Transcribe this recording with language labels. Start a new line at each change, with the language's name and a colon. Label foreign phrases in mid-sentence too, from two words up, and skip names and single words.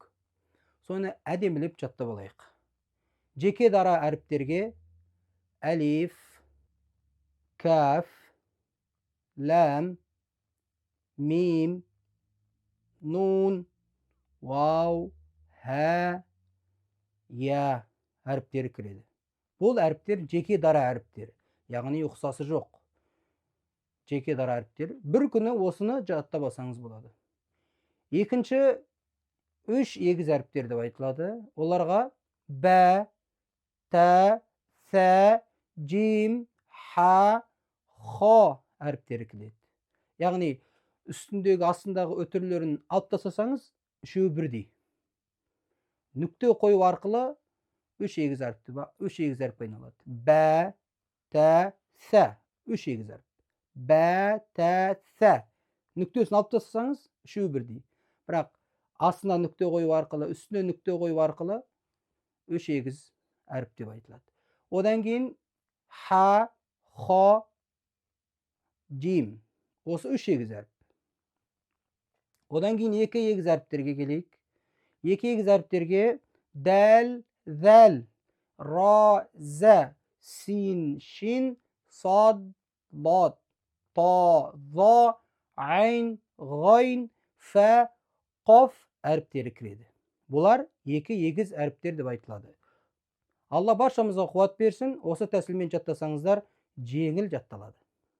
Kazakh: Соны әдемілеп жаттап алайық. Жеке дара әріптерге әлиф, каф, лам, мим, нун, вау, хә, я әріптері кіреді. Бұл әріптер жеке дара әріптер, яғни ұқсасы жоқ. Жеке дара әріптер. Бір күні осыны жаттап алсаңыз болады. Екінші, үш егіз әріптер деп айтылады. Оларға бә, тә, сә, жим, ха, хо әріптері келеді. Яғни үстіндегі астындағы өтірлерін алып тастасаңыз, үшеуі бірдей. Нүкте қою арқылы үш егіз әріп айналады. Бә, тә, сә. Үш егіз әріп. Бә, тә, сә. Нүктесін алып тастасаңыз, үшеуі бірдей. Бірақ астына нүкте қою арқылы, үстіне нүкте қою арқылы үш егіз әріп деп айтылады. Одан кейін ха, хо, жим. Осы үш егіз әріп. Одан кейін екі егіз әріптерге келейік. Екі егіз әріптерге дәл, зәл, ра, зә, син, шин, сад, лад, та, за, айн, ғайн, фә, қоф әріптері кіреді. Бұлар екі егіз әріптер деп айтылады. Алла баршамызға қуат берсін, осы тәсілмен жаттасаңыздар, жеңіл жатталады.